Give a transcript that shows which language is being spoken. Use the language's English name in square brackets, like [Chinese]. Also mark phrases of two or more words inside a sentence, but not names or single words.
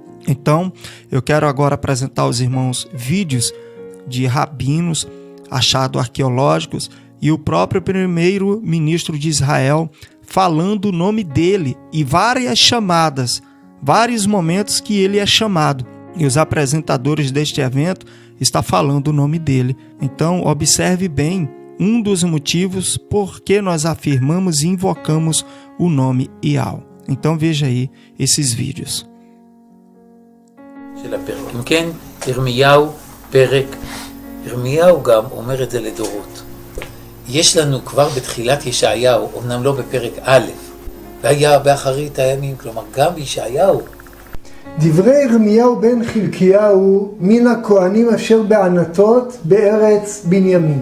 [Portuguese] Então, eu quero agora apresentar aos irmãos vídeos de rabinos, achados arqueológicos, e o próprio primeiro-ministro de Israel falando o nome dele e várias chamadas, vários momentos que ele é chamado. E os apresentadores deste evento estão falando o nome dele. Então, observe bem um dos motivos por que nós afirmamos e invocamos o nome Ial. Então, veja aí esses vídeos. [Hebrew] אם כן, ירמיהו פרק, ירמיהו גם אומר את זה לדורות. יש לנו כבר בתחילת ישעיהו, אמנם לא בפרק א', והיה באחרית הימים, כלומר גם בישעיהו. דברי ירמיהו בן חלקיהו מן הכהנים אשר בענתות בארץ בנימין.